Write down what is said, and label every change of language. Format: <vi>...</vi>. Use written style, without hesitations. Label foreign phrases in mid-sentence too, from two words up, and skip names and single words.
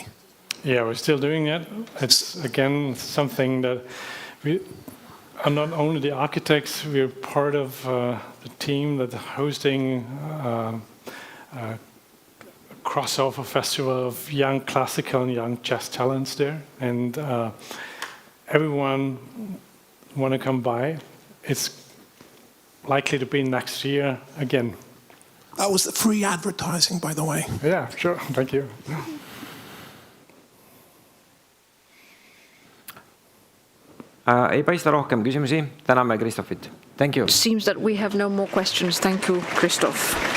<en>Yeah, we're still doing it. It's, again, something that we are not only the architects, we're part of the team that's hosting crossover festival of young classical and young jazz talents there, and everyone want to come by. It's likely to be next year again. That was free advertising, by the way. Yeah, sure. Thank you.</en> <et>Ei paista rohkem küsimusi. Täname Kristoffit.</et> <en>Thank you. Seems that we have no more questions. Thank you, Christoph.</en>